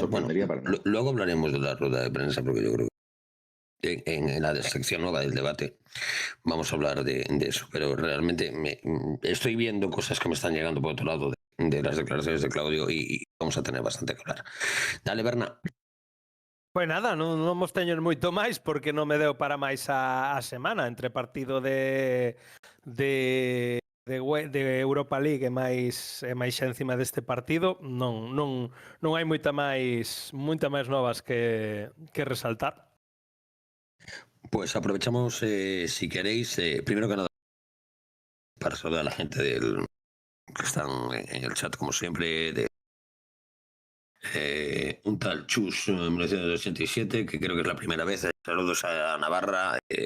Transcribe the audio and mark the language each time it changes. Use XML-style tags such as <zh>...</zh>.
<es>sorprendería para nada. luego hablaremos de la rueda de prensa, porque yo creo que en la sección nueva del debate vamos a hablar de eso, pero realmente estoy viendo cosas que me están llegando por otro lado de las declaraciones de Claudio y vamos a tener bastante que hablar. Dale, Berna.</es> <gl>Pois nada, non vos teño moito máis porque non me deu para máis a semana entre partido de Europa League e máis xa encima deste partido non hai moita máis novas que resaltar.</gl> <es>Pues aprovechamos, si queréis, primero que nada, para saludar a la gente que están en el chat, como siempre, de un tal Chus 1987, que creo que es la primera vez. Saludos a Navarra.</es>